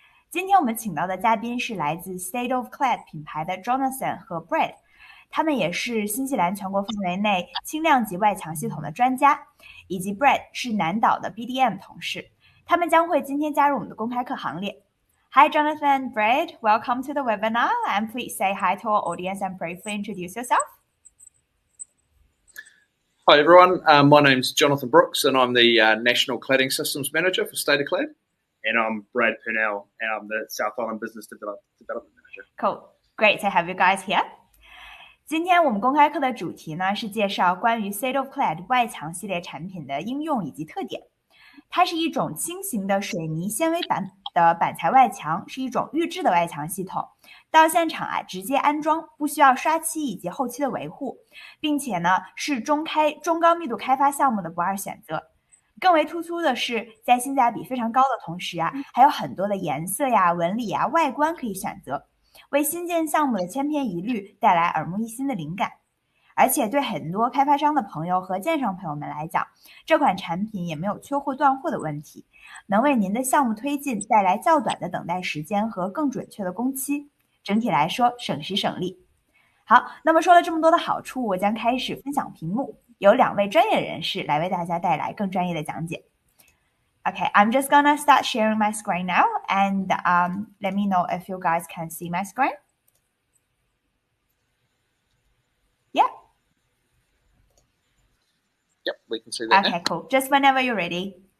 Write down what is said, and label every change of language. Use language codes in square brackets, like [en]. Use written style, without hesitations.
[zh] 今天我们请到的嘉宾是来自 State of Clad 品牌的 Jonathan 和 Brad， 他们也是新西兰全国范围内轻量级外墙系统的专家，以及 Brad 是南岛的 BDM 同事，他们将会今天加入我们的公开课行列。 [en] Hi Jonathan and Brad, welcome to the webinar, and please say hi to our audience and briefly introduce yourself. Hi everyone, my name's Jonathan Brooks and I'm the National Cladding Systems Manager for State of Clad. And I'm Brad Purnell, and I'm the South Island Business Development Manager. Cool, great to have you guys here. [zh] 今天我们公开课的主题呢是介绍关于 State of Clad 外墙系列产品的应用以及特点。它是一种轻型的水泥纤维板的板材外墙，是一种预制的外墙系统。到现场直接安装，不需要刷漆以及后期的维护，并且呢是中高密度开发项目的不二选择。更为突出的是，在性价比非常高的同时还有很多的颜色纹理外观可以选择，为新建项目的千篇一律带来耳目一新的灵感。而且对很多开发商的朋友和建商朋友们来讲，这款产品也没有缺货断货的问题，能为您的项目推进带来较短的等待时间和更准确的工期，整体来说省时省力。好，那么说了这么多的好处，我将开始分享屏幕，由2位专业人士来为大家带来更专业的讲解。 [en] Okay, I'm just gonna start sharing my screen now, and let me know if you guys can see my screen. Yeah. Yep, we can see that. Okay, cool. Just whenever you're ready.